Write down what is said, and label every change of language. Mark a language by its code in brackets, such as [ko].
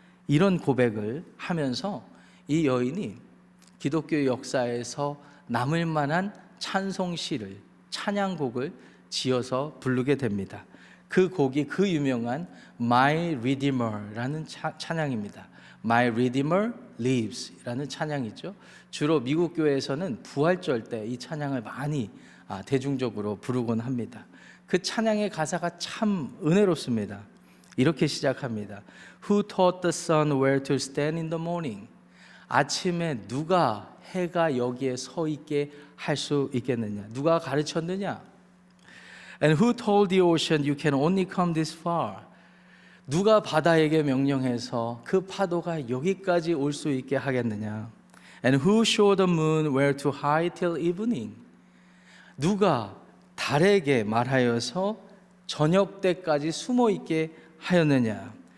[ko] 이런 고백을 하면서 이 여인이 기독교 역사에서 남을 만한 찬송시를, 찬양곡을 지어서 부르게 됩니다. 그 곡이 그 유명한 My Redeemer라는 찬양입니다. My Redeemer Lives 라는 찬양이죠. 주로 미국 교회에서는 부활절 때 이 찬양을 많이 대중적으로 부르곤 합니다. 그 찬양의 가사가 참 은혜롭습니다. 이렇게 시작합니다. [en] Who taught the sun where to stand in the morning? [ko] 아침에 누가 해가 여기에 서 있게 할 수 있겠느냐? 누가 가르쳤느냐? [en] And who told the ocean you can only come this far? [ko] 누가 바다에게 명령해서 그 파도가 여기까지 올 수 있게 하겠느냐? [en] And who showed the moon where to hide till evening? [ko] 누가 달에게 말하여서 저녁 때까지 숨어 있게 하였느냐?